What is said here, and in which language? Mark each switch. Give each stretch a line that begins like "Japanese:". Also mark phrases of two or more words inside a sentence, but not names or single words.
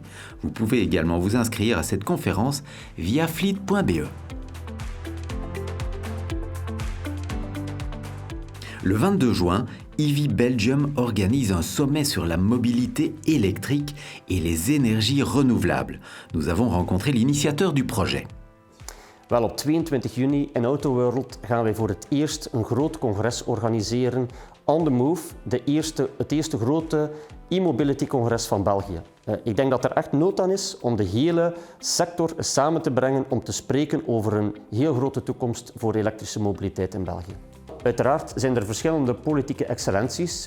French: Vous pouvez également vous inscrire à cette conférence via fleet.be. Le 22 juin, EV Belgium organise un sommet sur la mobilité électrique et les énergies renouvelables. Nous avons rencontré l'initiateur du projet.
Dutch: Wel, op 22 juni in Autoworld gaan wij voor het eerst een groot congres organiseren. On the Move, het eerste grote e-mobility-congres van België. Ik denk dat er echt nood aan is om de hele sector samen te brengen om te spreken over een heel grote toekomst voor elektrische mobiliteit in België. Uiteraard zijn er verschillende politieke excellenties.